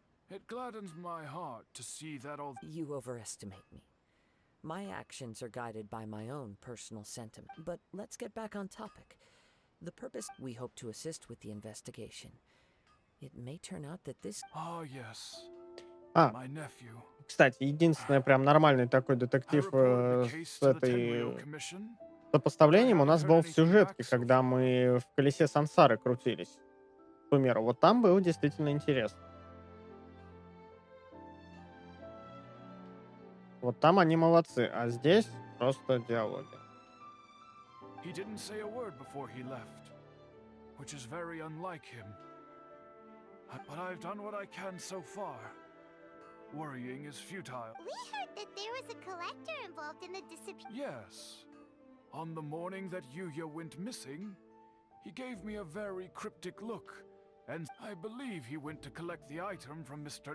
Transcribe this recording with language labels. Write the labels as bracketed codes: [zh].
[en] It gladdens my heart to see that all... You overestimate me. My actions are guided by my own personal sentiment. But let's get back on topic. The purpose... We hope to assist with the investigation. It may turn out that this... yes. My nephew. [ru] Кстати, единственный прям нормальный такой детектив с этой сопоставлением у нас был в сюжетке, когда мы в колесе сансары крутились. К примеру, вот там было действительно интересно. Вот там они молодцы, а здесь просто диалоги. [en] He didn't say a word before he left, which is very unlike him. But I've done what I can so far. Worrying is futile. We heard that there was a collector involved in the disappearance. Yes. On the morning that Yuya went missing, he gave me a very cryptic look, and I believe he went to collect the item from Mr.